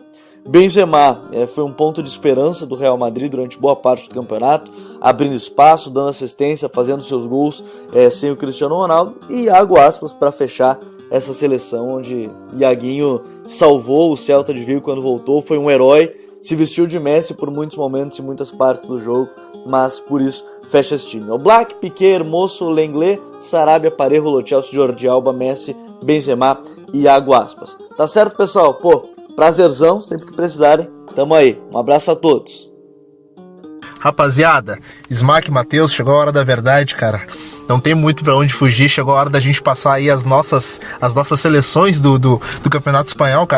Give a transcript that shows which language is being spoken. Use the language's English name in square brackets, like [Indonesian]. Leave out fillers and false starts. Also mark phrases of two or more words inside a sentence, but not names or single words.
[Portuguese] Benzema foi um ponto de esperança do Real Madrid durante boa parte do campeonato, abrindo espaço, dando assistência, fazendo seus gols sem o Cristiano Ronaldo. E Iago Aspas para fechar essa seleção, onde Iaguinho salvou o Celta de Vigo quando voltou, foi um herói, se vestiu de Messi por muitos momentos e muitas partes do jogo, mas por isso fecha esse time. Oblak, Piqué, Hermoso, Lenglet, Sarabia, Parejo, Lo Celso, Jordi Alba, Messi, Benzema e Iago Aspas. Tá certo, pessoal? Prazerzão, sempre que precisarem, tamo aí. Um abraço a todos. Rapaziada, Smack, Matheus, chegou a hora da verdade, cara. Não tem muito pra onde fugir, chegou a hora da gente passar aí as nossas seleções do Campeonato Espanhol, cara.